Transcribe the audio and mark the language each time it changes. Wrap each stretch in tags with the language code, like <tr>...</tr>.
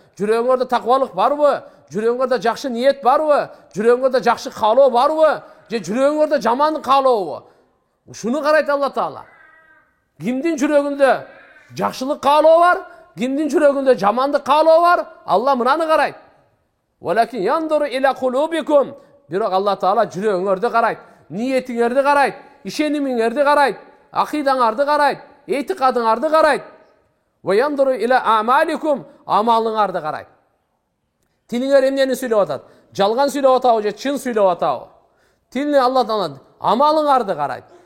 <ky>Жүрөгүңөрдө таквалык барбы? Жүрөгүңөрдө жакшы ниет барбы? Жүрөгүңөрдө жакшы каалоо барбы? Же жүрөгүңөрдө жамандык каалообу? Ушуну карайт Алла Таала. Кимдин жүрөгүндө жакшылык каалоо бар, кимдин жүрөгүндө жамандык каалоо бар, Алла мынаны карайт.</ky> <ar>Валакин яндуру иля кулубикум.</ar> <ky>Бирок Алла Таала жүрөгүңөрдү карайт, ниетиңерди карайт, ишенимиңерди карайт, акыйдаңарды карайт, этикадыңарды карайт.</ky> <ar>Ва яндуру иля амаликум.</ar> <ky>Амалыңарды карайт. Тилиңер эмнени сүйлөп атат? Жалган сүйлөп атабы же чын сүйлөп атабы? Тилни Алла Таала амалыңарды карайт.</ky>